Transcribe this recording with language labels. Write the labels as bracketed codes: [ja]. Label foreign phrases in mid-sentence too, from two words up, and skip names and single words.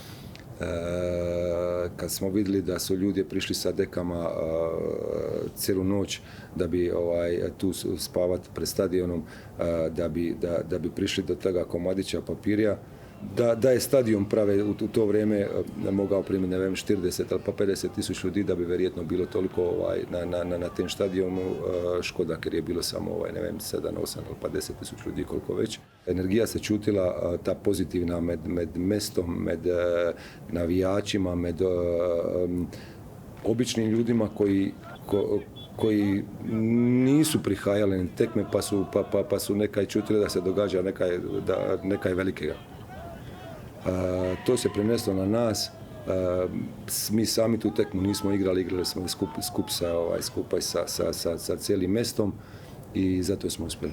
[hr] kad smo vidjeli da su ljudi prišli sa dekama cijelu noć da bi tu spavati pred stadionom, da bi prišli do toga komadića papirja, da je stadion prave u to vrijeme mogao primiti, [sl] ne vem, 40 ali pa 50.000 ljudi, da bi vjerojatno bilo toliko na tem stadionu, škoda, ker je bilo samo, ne vem, 7, 8 ali pa 10.000 ljudi, [hr] koliko već. Energija se čutila, ta pozitivna med mestom, med navijačima, med običnim ljudima koji nisu prihajali na tekme pa su nekaj čutili da se događa [sl] nekaj velikega. [hr] To se preneslo na nas, mi sami tu tekmu nismo igrali smo skupaj sa cijelim mestom i zato smo uspjeli.